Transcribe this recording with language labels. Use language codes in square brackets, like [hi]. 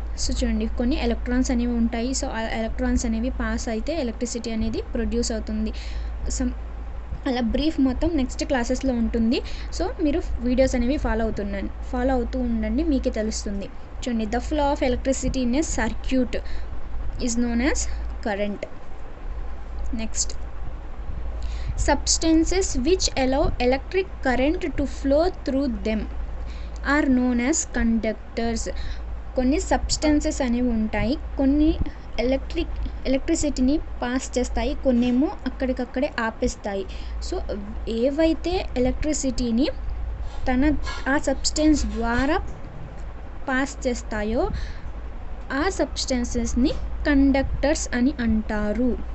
[te] So చూడండి కొన్ని electrons అనేవి ఉంటాయి. సో ఆ ఎలక్ట్రాన్స్ అనేవి పాస్ అయితే ఎలక్ట్రిసిటీ అనేది ప్రొడ్యూస్ అవుతుంది. అలా బ్రీఫ్ మొత్తం నెక్స్ట్ క్లాసెస్లో ఉంటుంది. సో మీరు వీడియోస్ అనేవి ఫాలో అవుతూ ఉండండి, మీకే తెలుస్తుంది. చూడండి [en] The flow of electricity in a circuit is known as current. Next substances which allow electric current to flow through them are known as conductors. [te] కొన్ని సబ్స్టెన్సెస్ అనేవి ఉంటాయి, కొన్ని ఎలక్ట్రిసిటీని పాస్ చేస్తాయి, కొన్నేమో అక్కడికక్కడే ఆపేస్తాయి. సో ఏవైతే ఎలక్ట్రిసిటీని ఆ సబ్స్టెన్స్ ద్వారా పాస్ చేస్తాయో ఆ సబ్స్టెన్సెస్ని కండక్టర్స్ అని అంటారు.